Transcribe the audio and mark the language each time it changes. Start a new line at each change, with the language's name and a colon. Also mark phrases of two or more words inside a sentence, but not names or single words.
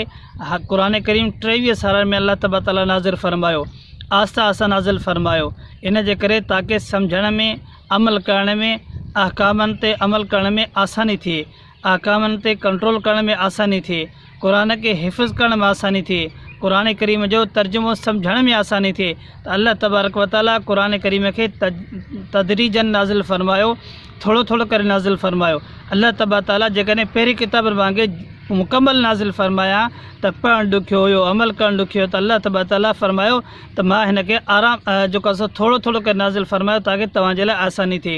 Sindhi: क़ुरान करीम 23 सालनि में
Arabic: الله تبارك تعالى
Sindhi: नाज़िल फ़रमायो, आस्ता आस्ता नाज़िल फ़रमायो। इन जे करे ताकि सम्झण में, अमल करण में, अहकामनि ते अमल करण में आसानी थिए, अहकामनि ते कंट्रोल करण में आसानी थिए, क़ुरान खे हिफ़्ज़ करण में आसानी थिए, क़ुरान करीम जो तर्जुमो सम्झण में आसानी थिए। त
Arabic: الله تبارك وتعالى
Sindhi: क़ुरान करीम खे तदरीजन नाज़िल फ़रमायो, थोरो थोरो करे नाज़िल फ़रमायो।
Arabic: الله تبارك تعالى
Sindhi: जेकॾहिं पहिरीं किताब वांगुरु मुकमल नाज़िल फ़रमाया त पढ़णु ॾुखियो हुयो, अमल करणु ॾुखियो, त
Arabic: الله تبارك تعالى
Sindhi: फ़रमायो त मां हिन खे जेको आहे थोरो थोरो करे नाज़िल फ़रमायो ताकि तव्हांजे लाइ आसानी थिए।